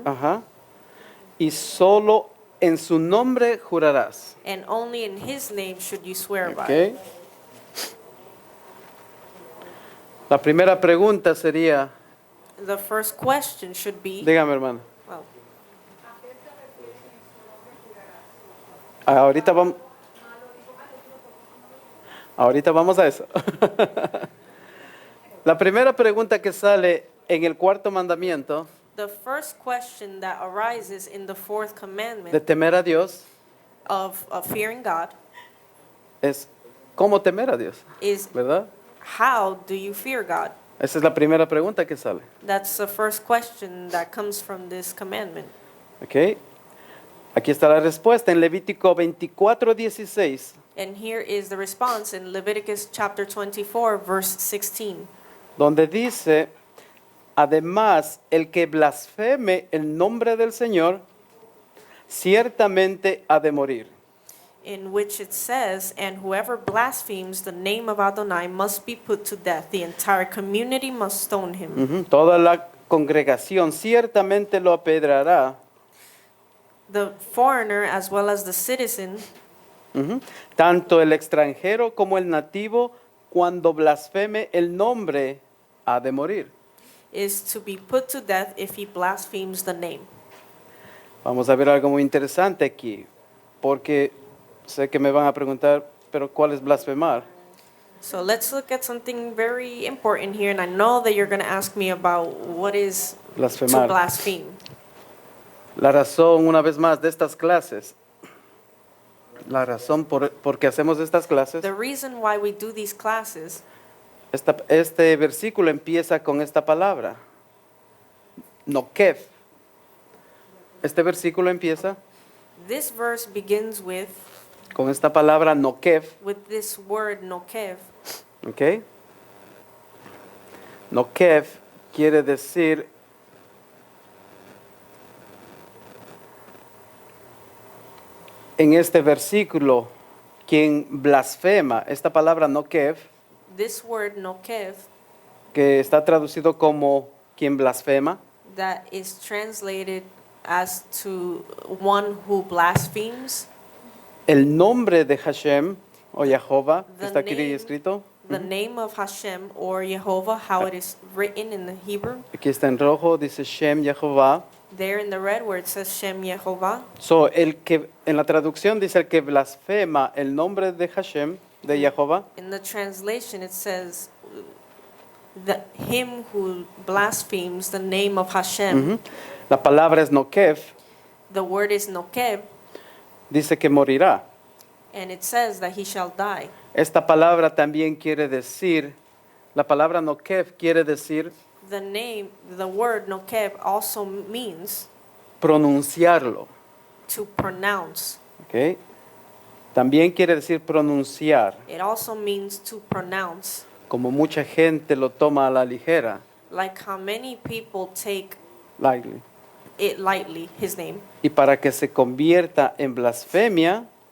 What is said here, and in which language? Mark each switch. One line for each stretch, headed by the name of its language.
Spanish: Ajá. Y solo en su nombre jurarás.
English: and only in his name should you swear by.
Spanish: ¿Ok? La primera pregunta sería,
English: The first question should be,
Spanish: dígame hermano,
English: well,
Spanish: ahorita vamos a eso. La primera pregunta que sale en el cuarto mandamiento
English: the first question that arises in the fourth
Spanish: de
English: commandment
Spanish: temer a Dios
English: of fearing God
Spanish: es ¿cómo temer a Dios?
English: is,
Spanish: ¿Verdad?
English: how do you fear God?
Spanish: Esa es la primera pregunta que sale.
English: That's the first question that comes from this commandment.
Spanish: ¿Ok? Aquí está la respuesta en Levítico 24:16,
English: And here is the response in Leviticus chapter 24, verse 16.
Spanish: donde dice, además, el que blasfeme el nombre del Señor, ciertamente ha de morir.
English: in which it says, "And whoever blasphemes the name of Adonai must be put to death. The entire community must stone him."
Spanish: Ujú. Toda la congregación ciertamente lo apedrará.
English: The foreigner as well as the citizen,
Spanish: Ujú. Tanto el extranjero como el nativo, cuando blasfeme el nombre, ha de morir.
English: is to be put to death if he blasphemes the name.
Spanish: Vamos a ver algo muy interesante aquí, porque sé que me van a preguntar, pero ¿cuál es blasfemar?
English: So let's look at something very important here, and I know that you're going to ask me about what is to
Spanish: Blasfemar.
English: blaspheme.
Spanish: La razón, una vez más, de estas clases, la razón por qué hacemos estas clases,
English: The reason why we do these classes,
Spanish: este versículo empieza con esta palabra, nokev. Este versículo empieza
English: this verse begins
Spanish: con esta palabra nokev,
English: with this word nokev.
Spanish: ¿ok? Nokev quiere decir en este versículo, quien blasfema, esta palabra nokev,
English: This word nokev,
Spanish: que está traducido como quien blasfema,
English: that is translated as to one who blasphemes.
Spanish: el nombre de Hashem o Jehová,
English: The
Spanish: está aquí
English: name-
Spanish: escrito,
English: The name of Hashem or Jehovah, how it is written in the Hebrew.
Spanish: aquí está en rojo, dice Shem Jehová.
English: There in the red where it says Shem Yehovah.
Spanish: So, el que, en la traducción dice el que blasfema el nombre de Hashem, de Jehová,
English: In the translation it says him who blasphemes the name of Hashem.
Spanish: ujú, la palabra es nokev,
English: The word is nokeb,
Spanish: dice que morirá.
English: and it says that he shall die.
Spanish: Esta palabra también quiere decir, la palabra nokev quiere decir
English: The word nokeb also means
Spanish: pronunciarlo,
English: to pronounce.
Spanish: ¿ok? También quiere decir pronunciar,
English: It also means to pronounce.
Spanish: como mucha gente lo toma a la ligera,
English: Like how many people take lightly. it lightly, his name,
Spanish: Y para que se convierta en blasfemia,